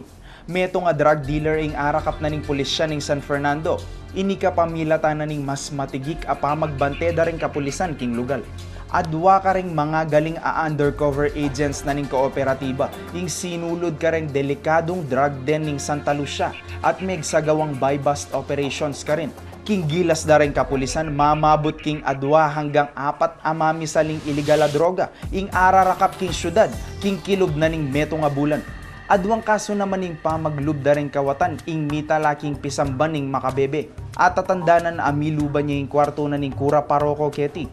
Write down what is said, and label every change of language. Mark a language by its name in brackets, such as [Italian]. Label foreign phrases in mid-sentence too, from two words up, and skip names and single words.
[Pampanga] Meto nga [English] drug dealer [Pampanga] ing arakap na ning pulisya ning San Fernando. Ini ka pamilatan na ning mas matigik a pamagbante da ring kapulisan king lugal. Adwa ka ring mga galing [English] undercover agents [Pampanga] na ning kooperatiba, ing sinulod ka ring delikadong [English] drug den [Pampanga] ning Santa Lucia at megsagawang [English] buy-bust operations [Pampanga] ka rin. King gilas da ring kapulisan, mamabot king adwa hanggang 4 amamisaling iligal a droga, ing ararakap king syudad, king kilob na ning meto nga bulan. Adwang kaso naman ning pamaglub da ring kawatan ing mitalaking pisamban ning makabebe. At tatandanan amiluba niya yung kwarto na ning kura paroko keti.